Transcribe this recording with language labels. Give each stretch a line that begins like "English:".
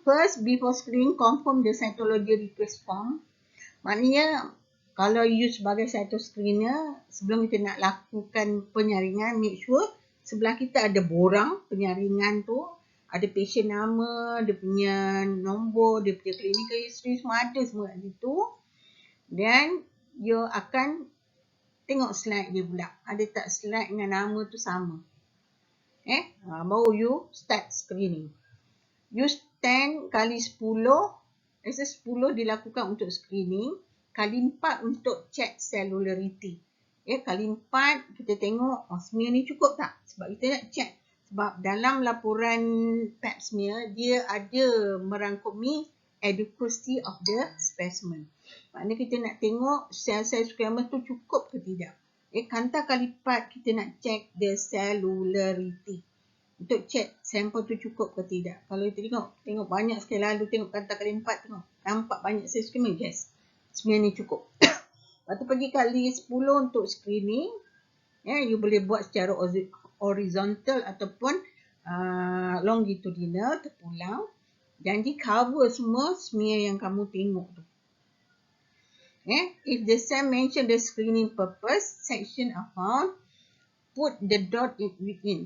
English: First, before screening, confirm the cytology request form.
Malay: Maknanya, kalau you sebagai cytoscreener, sebelum kita nak lakukan penyaringan, make sure sebelah kita ada borang penyaringan tu, ada patient nama, dia punya nombor, dia punya clinical history, semua ada semua kat situ. Dan you akan tengok slide dia pula. Ada tak slide dengan nama tu sama. Baru you start screening. Use 10 kali 10. Rasa 10 dilakukan untuk screening. Kali 4 untuk check cellularity. Kali 4 kita tengok smear ni cukup tak? Sebab kita nak check. Sebab dalam laporan pap smear, dia ada merangkumi
English: adequacy of the specimen.
Malay: Maknanya kita nak tengok sel-sel squamous tu cukup ke tidak. Kanta kali 4 kita nak
English: check the cellularity.
Malay: Untuk check sampel tu cukup ke tidak. Kalau kita tengok banyak sekali lalu, tengok kanta kali 4, tengok nampak banyak sel squamous, yes. Smear ni cukup. Lepas tu pergi kali 10 untuk screening. You boleh buat secara horizontal ataupun longitudinal, terpulang. Janji cover semua smear yang kamu tengok tu.
English: If the cell mention the screening purpose, section are found, put the dot within.